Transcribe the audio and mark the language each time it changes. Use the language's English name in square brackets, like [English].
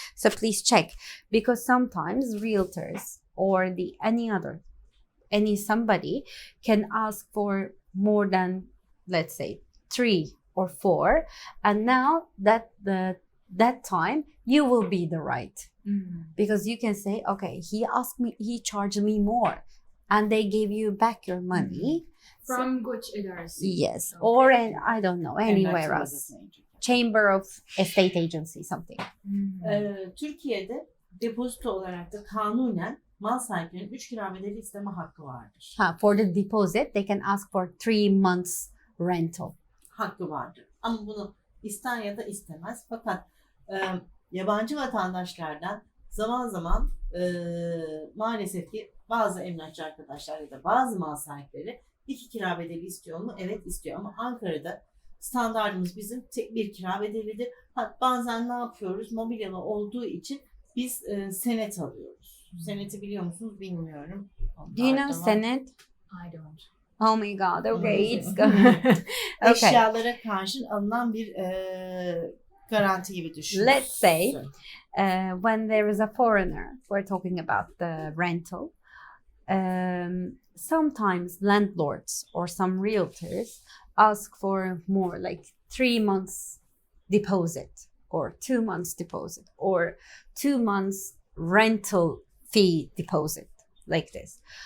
[English] So please check, because sometimes realtors or any somebody can ask for more than, let's say, 3 or 4, and now that time you will be the right, because you can say, okay, he charged me more, and they gave you back your money. From Göç İdaresi. Yes, Okay. or I don't know, anywhere [Turkish] Emlak [English] else. [Turkish] çantası önce. [English] Chamber of Estate Agency, something. [Turkish] Türkiye'de depozito olarak da kanunen mal sahiplerinin 3 kira bedeli isteme hakkı vardır. [English] For the deposit, they can ask for 3 months rental. [Turkish] Hakkı vardır. Ama bunu ister ya da istemez. Fakat yabancı vatandaşlardan zaman zaman maalesef ki bazı emlakçı arkadaşlar ya da bazı mal sahipleri 2 kira bedeli istiyor mu? Evet istiyor, ama Ankara'da standartımız bizim tek bir kira bedelidir. Bazen ne yapıyoruz? Mobilyalı olduğu için biz senet alıyoruz. Seneti biliyor musunuz bilmiyorum. [English] Do you know [Turkish] Onlar da var. senet? [English] I don't. Oh my god, okay, it's good. Okay, [Turkish] Eşyalara karşın alınan bir garanti gibi düşünün. [English] let's say when there is a foreigner, we're talking about the rental. Sometimes landlords or some realtors ask for more, like 3 months deposit or 2 months deposit or 2 months rental fee deposit, like this.